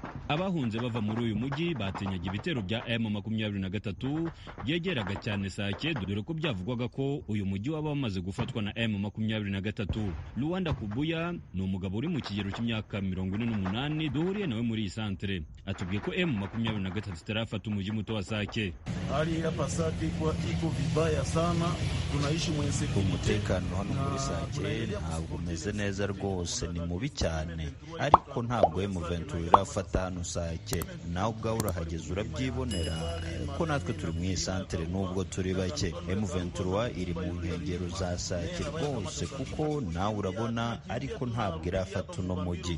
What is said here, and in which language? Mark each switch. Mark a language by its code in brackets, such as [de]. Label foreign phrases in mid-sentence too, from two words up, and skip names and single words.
[rw] Abahunze bava muri uyu mujyi batinyaga ibitero bya M23 byegeraga cyane Sake, dore ko byavugwaga ko uyu mujyi waba wamaze gufatwa na M23. Rwanda Kubuya ni umugabo uri mu kigero cy'imyaka 48 duhuriye nawe muri iyi santere. Atubwiye ko M23 itarafata umujyi muto wa Sake. [sw] Hali hapa Sake iko vibaya sana, tunaishi mwenye [rw] umutekano hano muri Sake ntabwo umeze neza rwose, ni mubi cyane, ariko ntabwo M23 irafata hano Sake. Nawe ubwawe urahageze urabyibonera ko natwe turi mu santere nubwo turi bake. M23 iri mu nkengero za Sake rwose, kuko nawe urabona, ariko ntabwo irafata uno mujyi.